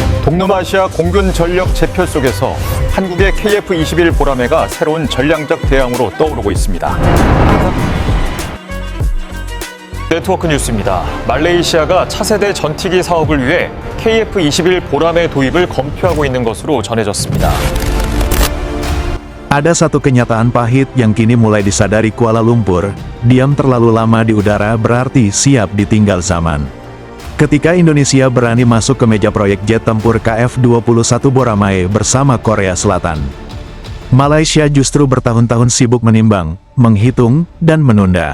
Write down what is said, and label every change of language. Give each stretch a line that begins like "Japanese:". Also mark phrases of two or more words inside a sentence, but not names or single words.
Korean: 동남아시아 공군 전력 제표 속에서 한국의 KF-21 보라매가 새로운 전략적 대항으로 떠오르고 있습니다. 네트워크 뉴스입니다. 말레이시아가 차세대 전투기 사업을 위해 KF-21 보라매 도입을 검토하고 있는 것으로 전해졌습니다.
Indonesian: Ada satu kenyataan pahit yang kini mulai disadari Kuala Lumpur, diam terlalu lama di udara berarti siap ditinggal zaman. Ketika Indonesia berani masuk ke meja proyek jet tempur KF-21 Boramae bersama Korea Selatan, Malaysia justru bertahun-tahun sibuk menimbang, menghitung, dan menunda.